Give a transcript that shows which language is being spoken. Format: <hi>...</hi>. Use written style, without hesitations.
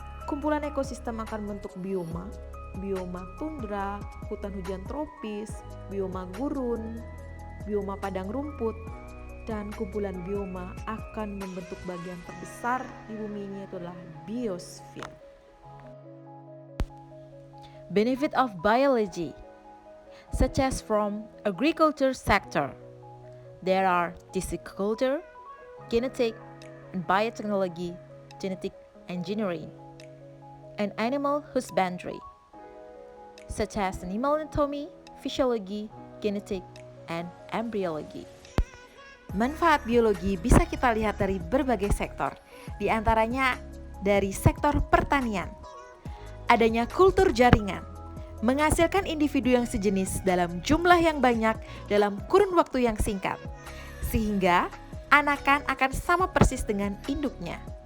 <id>Kumpulan ekosistem akan membentuk bioma, bioma tundra, hutan hujan tropis, bioma gurun, bioma padang rumput, dan kumpulan bioma akan membentuk bagian terbesar di bumi ini, yaitu adalah biosphere.</id> <en>Benefit of biology, such as from agriculture sector. There are tissueculture, genetic and biotechnology, genetic engineering, and animal husbandry, such as animal anatomy, physiology, genetic, and embryology.</en> <id>Manfaat biologi bisa kita lihat dari berbagai sektor, di antaranya dari sektor pertanian. Adanya kultur jaringan, menghasilkan individu yang sejenis dalam jumlah yang banyak dalam kurun waktu yang singkat, sehingga anakan akan sama persis dengan induknya.</id>